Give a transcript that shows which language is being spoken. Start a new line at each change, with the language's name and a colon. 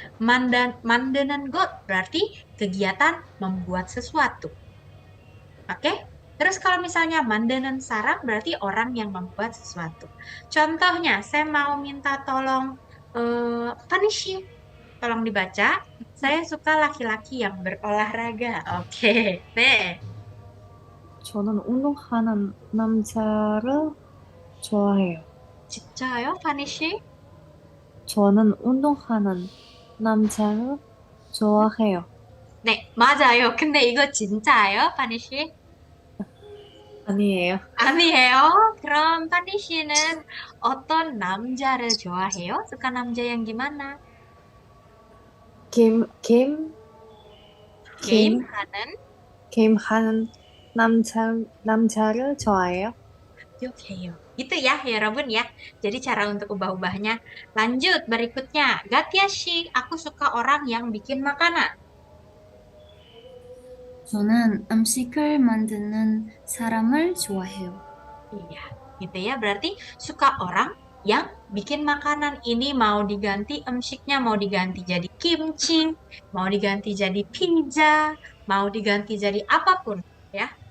Indonesian: Mandenen got berarti kegiatan membuat sesuatu. Oke? Terus kalau misalnya mandenen sarang berarti orang yang membuat sesuatu. Contohnya, saya mau minta tolong Panishi. Tolong dibaca. Saya suka laki-laki yang berolahraga. Oke. 네.
Korean: 저는 운동하는 남자를 좋아해요. 진짜요, 파니시? 저는 운동하는 남자를 좋아해요. 네, 맞아요. 근데 이거 진짜예요, 파니시? 아니에요. 아니에요? 그럼 파니 씨는 어떤 남자를 좋아해요?
Indonesian: suka 남자 yang gimana?
Korean: 게임, 게임, 게임, 게임하는? 게임하는 남자를 좋아해요.
Indonesian: Oke, itu ya, 여러분 ya. Jadi cara untuk ubah-ubahnya. Lanjut, berikutnya. Gatia shi, aku suka orang yang bikin makanan.
Korean: 저는 음식을 만드는 사람을 좋아해요.
Indonesian: Iya, gitu ya. Berarti suka orang yang bikin makanan. Ini mau diganti 음식nya, mau diganti jadi kimchi, mau diganti jadi pizza, mau diganti jadi apapun ya.